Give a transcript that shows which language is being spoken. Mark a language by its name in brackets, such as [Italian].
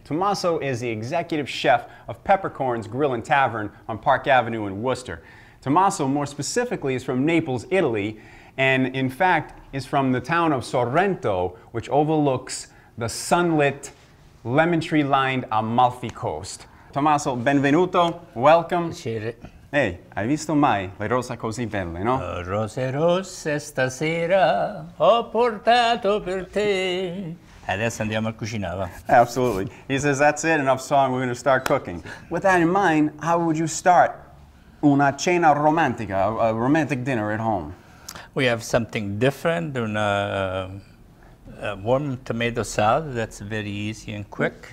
[English] Tommaso is the executive chef of Peppercorn's Grill and Tavern on Park Avenue in Worcester. Tommaso, more specifically, is from Naples, Italy, and in fact is from the town of Sorrento, which overlooks the sunlit, lemon tree-lined Amalfi Coast. [Italian] Tommaso, benvenuto, welcome. Piacere. Ehi, hai visto mai le rose così belle, no? Rose rosse stasera ho portato per te. Adesso andiamo a cucinare, va? [English] Absolutely. He says, that's it, enough song, we're going to start cooking. With that in mind, how would you start una cena romantica, a romantic dinner at home? We have something different, a warm tomato salad. That's very easy and quick.